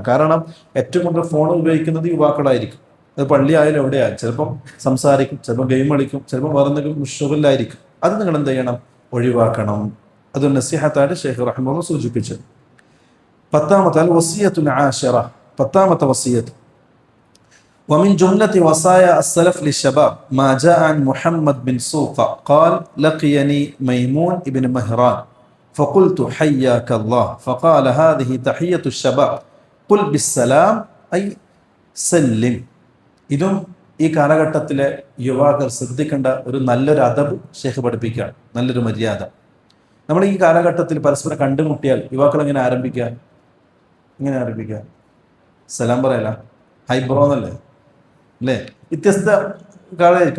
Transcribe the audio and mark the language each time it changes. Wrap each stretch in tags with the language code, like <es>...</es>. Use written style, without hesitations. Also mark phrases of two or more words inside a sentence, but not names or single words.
<ml>കാരണം ഏറ്റവും കൂടുതൽ ഫോൺ ഉപയോഗിക്കുന്നത് യുവാക്കളായിരിക്കും. അത് പള്ളി ആയാലും എവിടെയായാലും, ചിലപ്പം സംസാരിക്കും, ചിലപ്പോൾ ഗെയിം കളിക്കും, ചിലപ്പോൾ വേറെന്തെങ്കിലും ഷുഗലിലായിരിക്കും. അത് നിങ്ങൾ എന്ത് ചെയ്യണം, ഒഴിവാക്കണം. അത് നസിഹത്തായിട്ട് ശൈഖ് റഹ്മത്തുള്ളാഹി സൂചിപ്പിച്ചത്. പത്താമത്തെ</ml> <ar>الوصية العاشرة,</ar> <ml>പത്താമത്തെ വസിയത്ത്,</ml> <ar>ومن جملة وصايا السلف للشباب ما جاء عن محمد بن سوقة قال لقيني ميمون ابن مهران فقلت حياك الله فقال هذه تحية الشباب قل بالسلام أي سلم.</ar> <ml>ഇതും ഈ കാലഘട്ടത്തിലെ യുവാക്കൾ ശ്രദ്ധിക്കേണ്ട ഒരു നല്ലൊരു അദബ് ശൈഖ് പഠിപ്പിക്കുകയാണ്, നല്ലൊരു മര്യാദ. നമ്മൾ ഈ കാലഘട്ടത്തിൽ പരസ്പരം കണ്ടുമുട്ടിയാൽ യുവാക്കൾ എങ്ങനെ ആരംഭിക്കുക, സലാം പറയല,</ml> <en>hi bro</en> <ml>എന്നല്ലേ, അല്ലേ, വ്യത്യസ്ത കാലമായിരിക്കും.</ml>